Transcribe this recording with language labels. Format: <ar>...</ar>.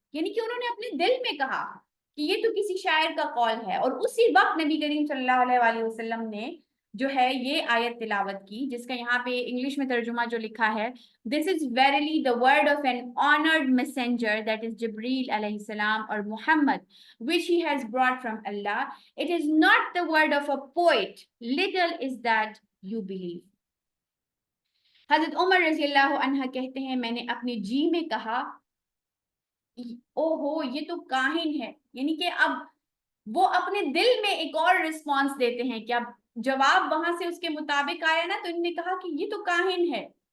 <ur>یعنی کہ انہوں نے اپنے دل میں کہا کہ یہ تو کسی شاعر کا قول ہے, اور اسی وقت نبی کریم صلی اللہ علیہ وآلہ وسلم نے جو ہے یہ آیت تلاوت کی جس کا یہاں پہ انگلش میں ترجمہ جو لکھا ہے,</ur> <en>This is verily the word of an honored messenger, that is Jibreel alayhi salam or Muhammad, which he has brought from Allah. It is not the word of a poet. Little is that you believe.</en> <ur>حضرت عمر رضی اللہ عنہ کہتے ہیں میں نے اپنے جی میں کہا او ہو یہ تو کاہن ہے, یعنی کہ اب وہ اپنے دل میں ایک اور رسپانس دیتے ہیں کہ اب جواب وہاں سے اس کے مطابق آیا نا, تو انہوں نے کہا کہ یہ تو کاہن ہے.</ur>